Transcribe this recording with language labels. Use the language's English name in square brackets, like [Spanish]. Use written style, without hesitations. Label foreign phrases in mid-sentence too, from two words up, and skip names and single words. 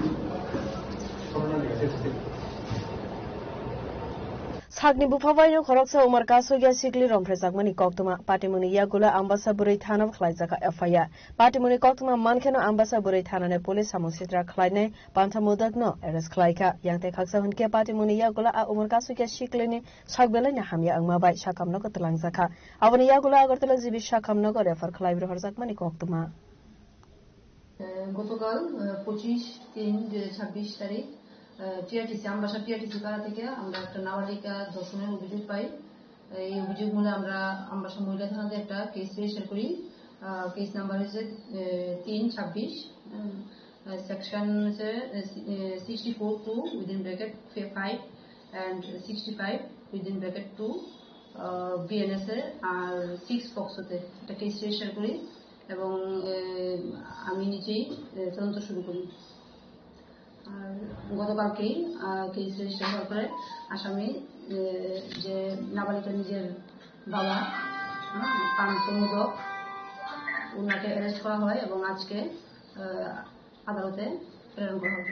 [Kok Borok] Sagni bu phabai no khoroksa umar kaso gya shikle rompre sagmani koktoma party mung ni yagula ambasa buri thana khlaijaka FIR party mung ni koktoma mankeno ambasa buri thanane police samusitra khlaine pantha modak no arrest khlaika yangte khaksa hunke party mung ni yagula a umar kaso gya shikle ni sagbela ni hamya angma bai shakamno ko tlangjaka aboni yagula agartala jibi shakamno ko refer khlai bro sagmani koktoma [Bangla] গতকাল 25/3/26 তারিখ টিআরটিসি আমবাসা টিআরটিসি পাড়া থেকে আমরা একটা নাবালিকা ধর্ষণের অভিযোগ পাই এই অভিযোগ মূলে আমরা আমবাসা মহিলা থানাতে একটা [English] case register [Bangla] করি [English] case number [Bangla] হচ্ছে 3/26 সেকশন হচ্ছে 64(2) within [English] bracket 5 and 65 within bracket 2 [Bangla] বিএনএস এর আর 6 পক্সোতে একটা [English] case register [Bangla] করি এবং আমি নিজেই তদন্ত শুরু করি আর গতকালকেই [English] case register [Bangla] হওয়ার পরে আসামি যে নাবালিকা নিজের বাবা কান্তমোদক ওনাকে অ্যারেস্ট করা হয় এবং আজকে আদালতে প্রেরণ করা হবে।